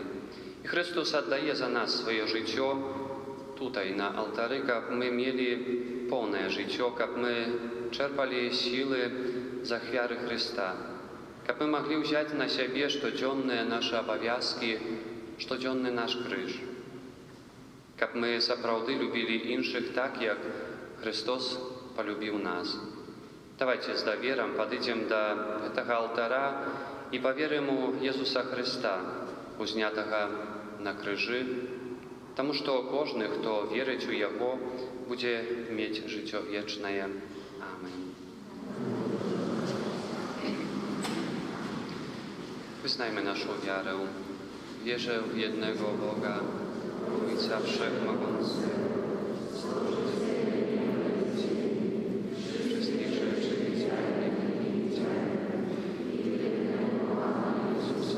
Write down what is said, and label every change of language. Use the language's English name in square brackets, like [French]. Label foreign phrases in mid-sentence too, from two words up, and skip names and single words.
[Belarusian] І Христос аддае за нас сваё жыццё тутай на алтары, каб мы мелі поўнае жыццё, каб мы чэрпалі сілы з ахвяры Христа, каб мы маглі ўзяць на сябе штодзённыя нашы абавязкі, штодзённы наш крыж, каб мы сапраўды любілі іншых так, як Христос полюбіў нас. Давайте з даверам падыдзем да гэтага алтара і паверым у Езуса Христа, узнятага на крыжы, таму што кожны, хто верыць у Яго, будзе мець жыццё вечнае. [Polish] Амин. Wyznajmy naszą wiarę. Wierzę w jednego Boga, Ojca Wszechmogącego, wszystkich rzeczy niezmiennych, Jezusa